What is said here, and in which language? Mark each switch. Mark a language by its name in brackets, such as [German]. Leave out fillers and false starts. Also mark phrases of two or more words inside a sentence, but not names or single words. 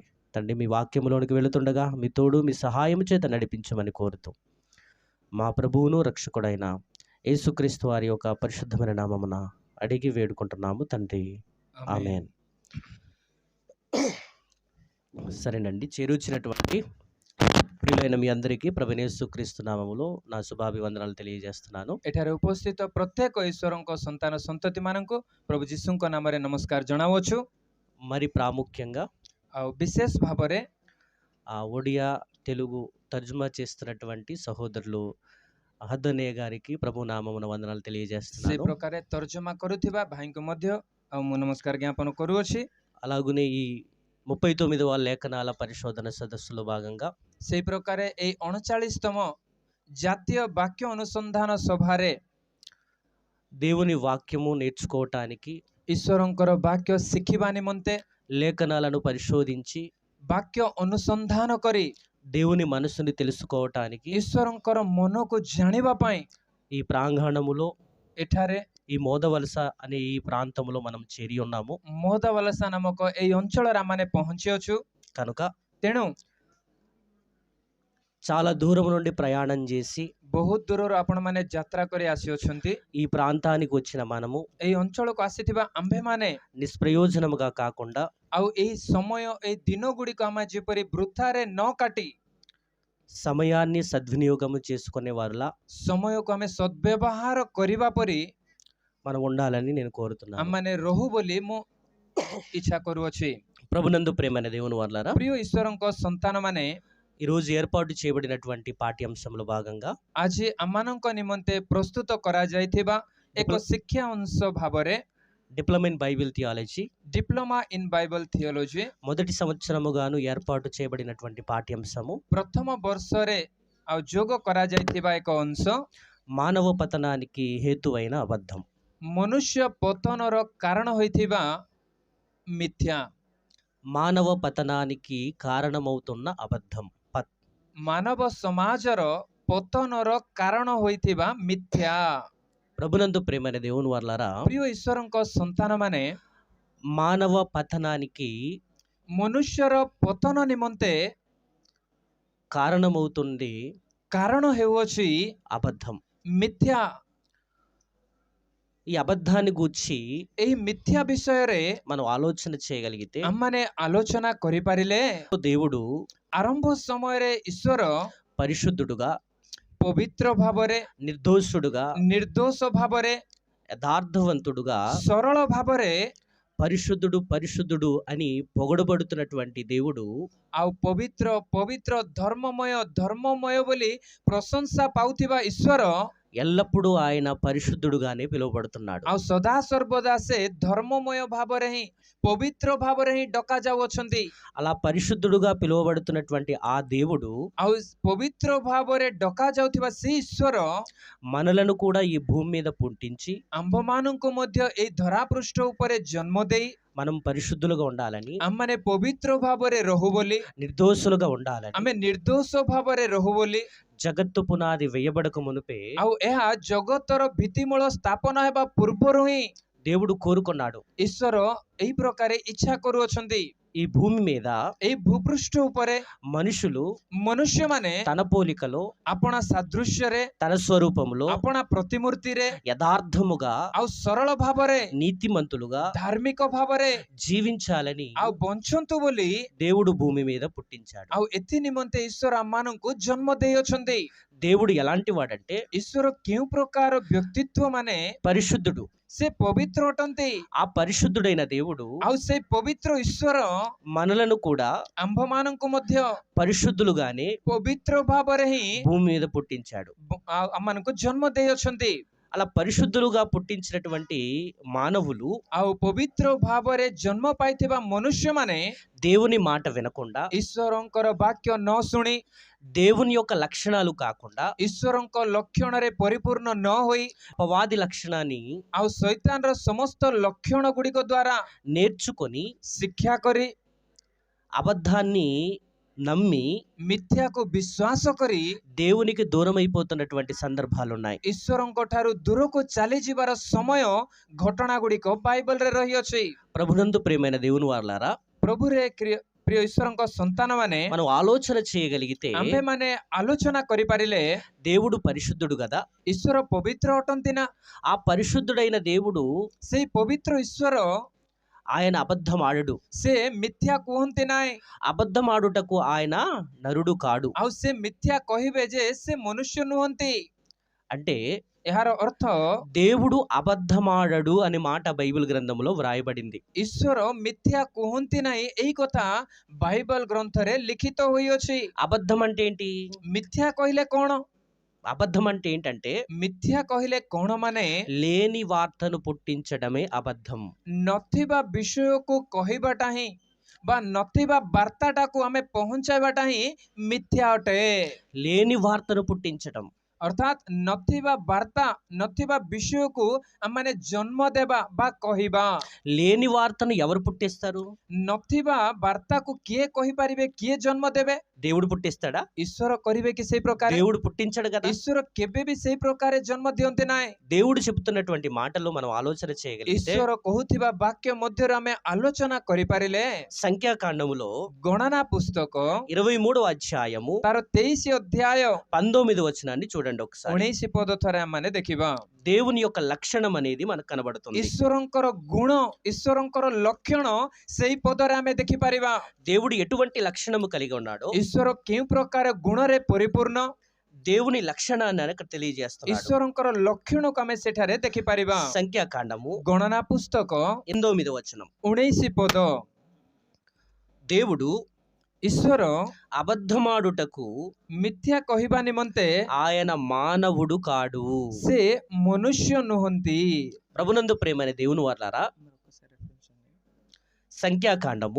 [Telugu] తండ్రి మీ వాక్యములోనికి వెళుతుండగా మీ తోడు మీ సహాయం చేత నడిపించమని కోరుతూ మా ప్రభువును రక్షకుడైన యేసుక్రీస్తు వారి యొక్క పరిశుద్ధమైన నామమున అడిగి వేడుకుంటున్నాము తండ్రి, ఆమేన్. సరేనండి, చేరుచినటువంటి ప్రియులైన మీ అందరికీ ప్రభువైన యేసుక్రీస్తు నామములో నా శుభాభివందనాలు తెలియజేస్తున్నాను. [Odia] ଏଠାରେ ଉପସ୍ଥିତ ପ୍ରତ୍ୟେକ ଈଶ୍ୱରଙ୍କ ସନ୍ତାନ ସନ୍ତତି ମାନଙ୍କୁ ପ୍ରଭୁ ଯୀଶୁଙ୍କ ନାମରେ ନମସ୍କାର ଜଣାଉଛୁ। [Telugu] మరి ప్రాముఖ్యంగా [Odia] ଆଉ ବିଶେଷ ଭାବରେ [Telugu] ఒడియా తెలుగు తర్జుమా చేస్తున్నటువంటి సహోదరులు అహదనే గారికి ప్రభు నామమున వందనాలు [Odia] ସେ [Telugu] తెలియజేస్తున్నాను. [Odia] ପ୍ରକାର ତର୍ଜମା କରୁଥିବା ଭାଇଙ୍କୁ ମଧ୍ୟ ଆଉ ମୁଁ ନମସ୍କାର ଜ୍ଞାପନ କରୁଅଛି। [Telugu] అలాగనే ఈ 39వ లేఖనాల పరిశోధన సదస్సులో భాగంగా [Odia] ସେଇ ପ୍ରକାର ଏଇ 39ତମ ଜାତୀୟ ବାକ୍ୟ ଅନୁସନ୍ଧାନ ସଭାରେ [Telugu] దేవుని వాక్యము నేర్చుకోవటానికి, [Odia] ଈଶ୍ୱରଙ୍କର ବାକ୍ୟ ଶିଖିବା ନିମନ୍ତେ, [Telugu] లేఖనాలను పరిశోధించి [Odia] ବାକ୍ୟ ଅନୁସନ୍ଧାନ କରି [Telugu] దేవుని మనసుని తెలుసుకోవటానికి [Odia] ଈଶ୍ୱରଙ୍କର ମନକୁ ଜାଣିବା ପାଇଁ [Telugu] ఈ ప్రాంగణములో [Odia] ଏଠାରେ [Telugu] ఈ మోదవలస అనే ఈ ప్రాంతములో మనం చేరి ఉన్నాము. [Odia] ମୋଦବଲସା ନାମକ ଏଇ ଅଞ୍ଚଳରେ ଆମେ ପହଞ୍ଚିଅଛୁ। [Telugu] కనుక [Odia] ତେଣୁ [Telugu] చాలా దూరం నుండి ప్రయాణం చేసి [Odia] ବହୁତ ଦୂରରୁ ଆପଣମାନେ ଯାତ୍ରା କରି ଆସିଅଛନ୍ତି। [Telugu] ఈ ప్రాంతానికి వచ్చిన మనము [Odia] ଏଇ ଅଞ୍ଚଳକୁ ଆସିଥିବା ଆମ୍ଭେମାନେ [Telugu] నిష్ప్రయోజనముగా కాకుండా [Odia] ଆଉ ଏଇ ସମୟ ଏଇ ଦିନ ଗୁଡ଼ିକ ଆମେ ଯେପରି ବୃଥାରେ ନ କାଟି [Telugu] సమయాన్ని సద్వినియోగము చేసుకునే వారిలా [Odia] ସମୟକୁ ଆମେ ସଦ୍ବ୍ୟବହାର କରିବା ପରି [Telugu] మనం ఉండాలని నేను కోరుతున్నాను. [Odia] ଆମମାନେ ରହୁ ବୋଲି ମୁଁ ଇଚ୍ଛା କରୁଅଛି। [Telugu] ప్రభునందు ప్రేమైన దేవుని వారలారా, [Odia] ପ୍ରିୟ ଈଶ୍ୱରଙ୍କ ସନ୍ତାନମାନେ, [Telugu] ఈరోజు ఏర్పాటు చేయబడినటువంటి పాఠ్యాంశంలో భాగంగా [Odia] ଆଜି ଆମମାନଙ୍କ ନିମନ୍ତେ ପ୍ରସ୍ତୁତ କରାଯାଇଥିବା ଏକ ଶିକ୍ଷା ଅଂଶ ଭାବରେ [English] Diploma in Bible Theology Diploma in Bible Theology [Telugu] మొదటి సంవత్సరముగాను ఏర్పాటు చేయబడినటువంటి పాఠ్యాంశము [Odia] ପ୍ରଥମ ବର୍ଷରେ ଆଉ ଯୋଗ କରାଯାଇଥିବା ଏକ ଅଂଶ [Telugu] మానవ పతనానికి హేతువైన అబద్ధం. [Odia] ମନୁଷ୍ୟ ପତନର କାରଣ ହୋଇଥିବା ମିଥ୍ୟା। [Telugu] మానవ పతనానికి కారణమవుతున్న అబద్ధం. [Odia] ମାନବ ସମାଜର ପତନର କାରଣ ହୋଇଥିବା ମିଥ୍ୟା। [Telugu] ప్రభునందు ప్రేమైన దేవుని వారలారా, [Odia] ପ୍ରିୟ ଈଶ୍ୱରଙ୍କ ସନ୍ତାନମାନେ, [Telugu] మానవ పతనానికి [Odia] ମନୁଷ୍ୟର ପତନ ନିମନ୍ତେ [Telugu] కారణమవుతుంది [Odia] କାରଣ ହେଉଅଛି [Telugu] అబద్ధం. [Odia] ମିଥ୍ୟା। [Telugu] ఈ అబద్ధాన్ని గూర్చి [Odia] ଏହି ମିଥ୍ୟା ବିଷୟରେ [Telugu] మనం ఆలోచన చేయగలిగితే [Odia] ଆମମାନେ ଆଲୋଚନା କରିପାରିଲେ [Telugu] దేవుడు [Odia] ଆରମ୍ଭ ସମୟରେ ଈଶ୍ୱର [Telugu] పరిశుద్ధుడుగా, [Odia] ପବିତ୍ର ଭାବରେ, [Telugu] నిర్దోషుడుగా, [Odia] ନିର୍ଦ୍ଦୋଷ ଭାବରେ, [Telugu] యథార్థవంతుడుగా, [Odia] ସରଳ ଭାବରେ, [Telugu] పరిశుద్ధుడు పరిశుద్ధుడు అని పొగడబడుతున్నటువంటి దేవుడు [Odia] ଆଉ ପବିତ୍ର ପବିତ୍ର ଧର୍ମମୟ ଧର୍ମମୟ ବୋଲି ପ୍ରଶଂସା ପାଉଥିବା ଈଶ୍ୱର [Telugu] ఎల్లప్పుడూ ఆయన పరిశుద్ధుడుగానే పిలువబడుతున్నాడు. [Odia] ଆଉ ସଦା ସର୍ବଦା ସେ ଧର୍ମମୟ ଭାବରେ ହିଁ, ପବିତ୍ର ଭାବରେ ହିଁ ଡକା ଯାଉଅଛନ୍ତି। [Telugu] అలా పరిశుద్ధుడుగా పిలువబడుతున్నటువంటి ఆ దేవుడు [Odia] ଆଉ ପବିତ୍ର ଭାବରେ ଡକା ଯାଉଥିବା ସେ ଈଶ୍ୱର [Telugu] మనలను కూడా ఈ భూమి మీద పుట్టించి [Odia] ଆମ୍ଭମାନଙ୍କୁ ମଧ୍ୟ ଏଇ ଧରାପୃଷ୍ଠ ଉପରେ ଜନ୍ମ ଦେଇ [Telugu] మనం పరిశుద్ధులుగా ఉండాలని, [Odia] ଆମମାନେ ପବିତ୍ର ଭାବରେ ରହୁ ବୋଲି, [Telugu] నిర్దోషులుగా ఉండాలని, [Odia] ଆମେ ନିର୍ଦ୍ଦୋଷ ଭାବରେ ରହୁ ବୋଲି, [Telugu] జగత్తు పునాది వేయబడక మునుపే [Odia] ଆଉ ଏହା ଜଗତର ଭିତ୍ତିମୂଳ ସ୍ଥାପନ ହେବା ପୂର୍ବରୁ ହିଁ [Telugu] దేవుడు కోరుకున్నాడు. [Odia] ଈଶ୍ୱର ଏହି ପ୍ରକାର ଇଚ୍ଛା କରୁଅଛନ୍ତି। [Telugu] ఈ ఈ భూమి మీద [Odia] ଏଇ ଭୂପୃଷ୍ଠ ଉପରେ [Telugu] మనుషులు [Odia] ମନୁଷ୍ୟମାନେ [Telugu] తన పోలికలో [Odia] ଆପଣା ସାଦୃଶ୍ୟରେ [Telugu] తన స్వరూపంలో [Odia] ଆପଣା ପ୍ରତିମୂର୍ତ୍ତିରେ [Telugu] యథార్థముగా [Odia] ଆଉ ସରଳ ଭାବରେ [Telugu] నీతిమంతులుగా [Odia] ଧାର୍ମିକ ଭାବରେ [Telugu] జీవించాలని [Odia] ଆଉ ବଞ୍ଚନ୍ତୁ ବୋଲି [Telugu] దేవుడు భూమి మీద పుట్టించాడు. [Odia] ଆଉ ଏଥି ନିମନ୍ତେ ଈଶ୍ୱର ଆମମାନଙ୍କୁ ଜନ୍ମ ଦେଇଅଛନ୍ତି। [Telugu] దేవుడు ఎలాంటి వాడంటే [Odia] ଈଶ୍ୱର କେଉଁ ପ୍ରକାର ବ୍ୟକ୍ତିତ୍ୱ ମାନେ [Telugu] పరిశుద్ధుడు. [Odia] ସେ ପବିତ୍ର ଅଟନ୍ତି। [Telugu] ఆ పరిశుద్ధుడైన దేవుడు [Odia] ଆଉ ସେ ପବିତ୍ର ଈଶ୍ୱର [Telugu] మనలను కూడా [Odia] ଆମ୍ଭମାନଙ୍କୁ ମଧ୍ୟ [Telugu] పరిశుద్ధులుగానే [Odia] ପବିତ୍ର ଭାବରେ ହିଁ [Telugu] భూమి మీద పుట్టించాడు. [Odia] ଆମମାନଙ୍କୁ ଜନ୍ମ ଦେଇଅଛନ୍ତି। [Telugu] అలా పరిశుద్ధులుగా పుట్టించినటువంటి మానవులు [Odia] ଆଉ ପବିତ୍ର ଭାବରେ ଜନ୍ମ ପାଇଥିବା ମନୁଷ୍ୟମାନେ [Telugu] దేవుని మాట వినకుండా [Odia] ଈଶ୍ୱରଙ୍କର ବାକ୍ୟ ନ ଶୁଣି [Telugu] దేవుని యొక్క లక్షణాలు కాకుండా [Odia] ଈଶ୍ୱରଙ୍କ ଲକ୍ଷଣରେ ପରିପୂର୍ଣ୍ଣ ନ ହୋଇ [Telugu] అపవాది లక్షణాన్ని [Odia] ଆଉ ଶୈତାନର ସମସ୍ତ ଲକ୍ଷଣ ଗୁଡ଼ିକ ଦ୍ୱାରା [Telugu] నేర్చుకొని [Odia] ଶିକ୍ଷା କରି [Telugu] అబద్ధాన్ని నమ్మి [Odia] ମିଥ୍ୟାକୁ ବିଶ୍ୱାସ କରି [Telugu] దేవునికి దూరం అయిపోతున్నటువంటి సందర్భాలు ఉన్నాయి. [Odia] ଈଶ୍ୱରଙ୍କ ଠାରୁ ଦୂରକୁ ଚାଲିଯିବାର ସମୟ ଘଟଣା ଗୁଡ଼ିକ ବାଇବଲରେ ରହିଅଛି। [Telugu] ప్రభునందు ప్రియమైన దేవుని వారలారా, [Odia] ପ୍ରଭୁରେ ପ୍ରିୟ ଈଶ୍ୱରଙ୍କ ସନ୍ତାନ ମାନେ [Telugu] మనం ఆలోచన చేయగలిగితే [Odia] ଆମ୍ଭେମାନେ ଆଲୋଚନା କରିପାରିଲେ [Telugu] దేవుడు పరిశుద్ధుడు కదా. [Odia] ଈଶ୍ୱର ପବିତ୍ର ଅଟନ୍ତି ନା? [Telugu] ఆ పరిశుద్ధుడైన దేవుడు [Odia] ସେଇ ପବିତ୍ର ଈଶ୍ୱର [Telugu] ఆయన అబద్ధం ఆడడు. [Odia] ସେ ମିଥ୍ୟା କୁହନ୍ତି ନାହିଁ। [Telugu] అబద్ధం ఆడుటకు ఆయన నరుడు కాడు. [Odia] ଆଉ ସେ ମିଥ୍ୟା କହିବେ ଯେ ସେ ମନୁଷ୍ୟ ନୁହନ୍ତି। [Telugu] అంటే [Odia] ଏହାର ଅର୍ଥ [Telugu] దేవుడు అబద్ధమాడడు అనే మాట బైబిల్ గ్రంథంలో వ్రాయబడింది. [Odia] ଈଶ୍ୱର ମିଥ୍ୟା କୁହନ୍ତି ନାହିଁ ଏହି କଥା ବାଇବଲ ଗ୍ରନ୍ଥରେ ଲିଖିତ ହୋଇଅଛି। [Telugu] అబద్ధం అంటే ఏంటి? [Odia] ମିଥ୍ୟା କହିଲେ କ'ଣ? [Telugu] అబద్ధం అంటే ఏంటంటే [Odia] ମିଥ୍ୟା କହିଲେ କ'ଣ ମାନେ [Telugu] లేని వార్తను పుట్టించడమే అబద్ధం. [Odia] ନଥିବା ବିଷୟକୁ କହିବାଟା ହିଁ ବା ନଥିବା ବାର୍ତ୍ତାଟାକୁ ଆମେ ପହଞ୍ଚାଇବାଟା ହିଁ ମିଥ୍ୟା ଅଟେ। [Telugu] లేని వార్తను పుట్టించడం [Odia] ଅର୍ଥାତ୍ ନଥିବା ବାର୍ତ୍ତା ନଥିବା ବିଷୟକୁ ଆମମାନେ ଜନ୍ମ ଦେବା ବା କହିବା। [Telugu] లేని వార్తను ఎవరు పుట్టిస్తారు? [Odia] ନଥିବା ବାର୍ତ୍ତାକୁ କିଏ କହିପାରିବେ, କିଏ ଜନ୍ମ ଦେବେ? [Telugu] దేవుడు పుట్టిస్తాడా? [Odia] ଈଶ୍ୱର କରିବେ କି ସେଇ ପ୍ରକାର? [Telugu] దేవుడు పుట్టించడు కదా. [Odia] ଈଶ୍ୱର କେବେ ବି ସେଇ ପ୍ରକାର ଜନ୍ମ ଦିଅନ୍ତି ନାହିଁ। [Telugu] దేవుడు చెప్తున్నటువంటి మాటలు మనం ఆలోచన చేయగలిగితే [Odia] ଈଶ୍ୱର କହୁଥିବା ବାକ୍ୟ ମଧ୍ୟରେ ଆମେ ଆଲୋଚନା କରିପାରିଲେ [Telugu] సంఖ్యాకాండములో [Odia] ଗଣନା పుస్తକ [Telugu] 23వ అధ్యాయము [Odia] ତାର 23 ଅଧ୍ୟାୟ [Telugu] 19వ వచనాన్ని చూడండి ఒకసారి. [Odia] 19 ପଦ ଥରେ ଆମେ ଦେଖିବା। [Telugu] దేవుని యొక్క లక్షణం అనేది మనకు కనబడుతుంది. [Odia] ଈଶ୍ୱରଙ୍କର ଗୁଣ, ଈଶ୍ୱରଙ୍କର ଲକ୍ଷଣ ସେଇ ପଦରେ ଆମେ ଦେଖିପାରିବା। [Telugu] దేవుడు ఎటువంటి లక్షణము కలిగి ఉన్నాడో, [Odia] ଈଶ୍ୱର କେଉଁ ପ୍ରକାର ଗୁଣରେ ପରିପୂର୍ଣ୍ଣ, [Telugu] దేవుని లక్షణాన్ని అక్కడ తెలియజేస్తున్నాడు. [Odia] ଈଶ୍ୱରଙ୍କର ଲକ୍ଷଣକୁ ଆମେ ସେଠାରେ ଦେଖିପାରିବା। [Telugu] సంఖ్యాకాండము [Odia] ଗଣନା పుస్తକ [Telugu] 8వ వచనం. [Odia] 19 ପଦ। [Telugu] దేవుడు [Odia] ଈଶ୍ୱର [Telugu] అబద్ధమాడుటకు [Odia] ମିଥ୍ୟା କହିବା ନିମନ୍ତେ [Telugu] ఆయన మానవుడు కాడు. [Odia] ସେ ମନୁଷ୍ୟ ନୁହନ୍ତି। [Telugu] ప్రభునందు ప్రేమైన దేవుని వారలారా, సంఖ్యాకాండము